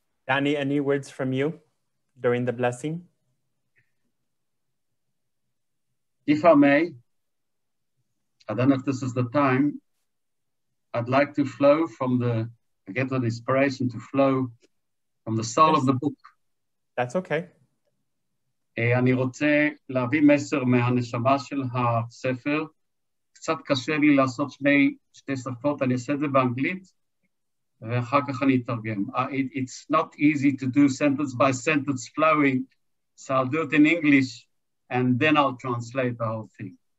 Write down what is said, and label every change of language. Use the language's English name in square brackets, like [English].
[English] Danny, any words from you during the blessing? If I may, I don't know if this is the time, I'd like to flow from I get the inspiration to flow from the soul of the book. That's okay. [Hebrew] אני רוצה להביא מסר מהנשמה של הספר. קצת קשה לי לעשות שתי שפות, אני אעשה את זה באנגלית, ואחר כך אני אתרגם. [English] It's not easy to do sentence by sentence flowing, so I'll do it in English, and then I'll translate the whole thing.